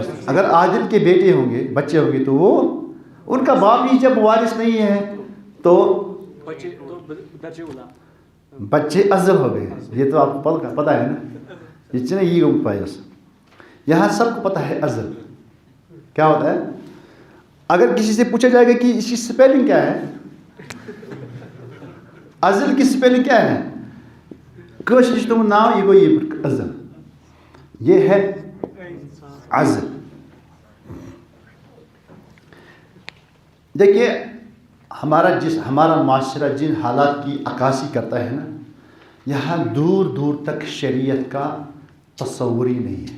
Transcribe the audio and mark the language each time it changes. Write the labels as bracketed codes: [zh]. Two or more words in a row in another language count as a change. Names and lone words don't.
[ur] اگر عادل کے بیٹے ہوں گے, بچے ہوں گے, تو وہ ان کا باپ ہی جب وارث نہیں ہے تو بچے ازل ہو گئے. یہ تو آپ کو پتہ ہے نا, یہ چنے یہ پائس یہاں سب کو پتہ ہے ازل کیا ہوتا ہے. اگر کسی سے پوچھا جائے گا کہ اس کی سپیلنگ کیا ہے, ازل کی سپیلنگ کیا ہے, [ks] کٲشِرِچ تِمن ناو یہ گوٚو یہ ازل, [ur] یہ ہے ازل. دیکھیے ہمارا معاشرہ جن حالات کی عکاسی کرتا ہے نا, یہاں دور دور تک شریعت کا تصور ہی نہیں ہے.